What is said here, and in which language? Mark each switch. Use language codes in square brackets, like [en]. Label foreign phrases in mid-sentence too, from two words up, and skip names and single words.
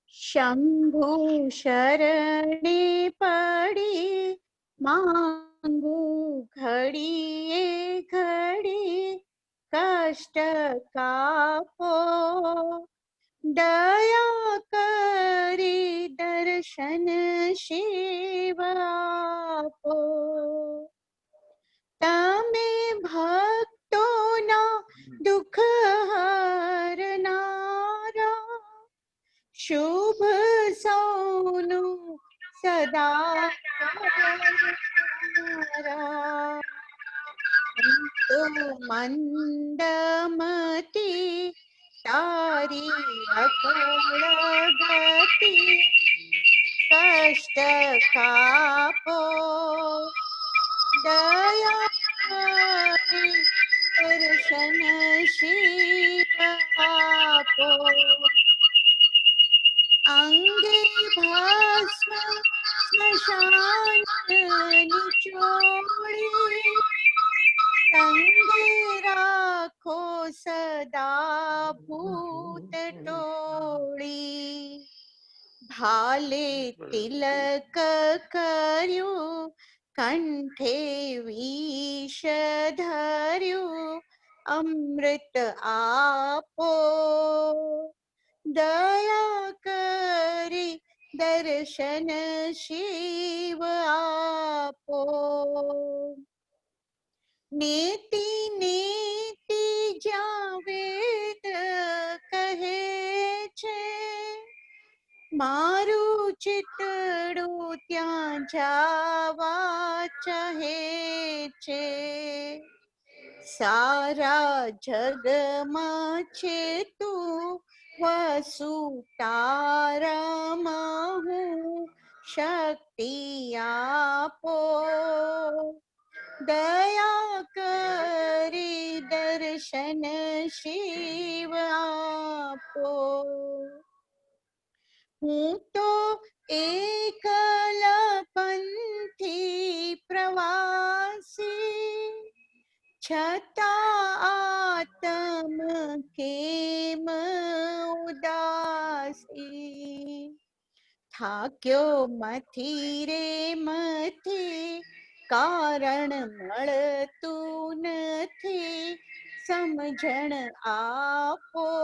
[gu] શંભુ શરણે પડી માંગું ઘડીએ ઘડી કષ્ટ કાપો દયા કરી દર્શન શિવ આપો તમે ભક્તો દુખ હરનારા શુભ સૌનું સદા કરનારા તો મંદમતી તારી અકડ ગતિ કષ્ટ કાપો દયા કરી દર્શન શિવ આપો અંગે ભસ્મ સ્મશાન નિચોડી સંગે રાખો સદા ભૂત ટોળી ભાલે તિલક કર્યું કંઠે વિષ ધર્યું અમૃત આપો દયા કરી દર્શન શિવ આપો [sa] नेति नेति [gu] ज्યાં વેદ કહે છે મારું ચિતડું ત્યાં જાવા ચાહે છે સારા જગમાં છે તું વસુ તારામાં હું શક્તિ આપો દયા કરી દર્શન શિવ આપો હું તો એકલા પંથી પ્રવાસી છતાં આત્મ કેમ ઉદાસી થાક્યો મથી રે મથી કારણ મળતું નથી સમજણ આપો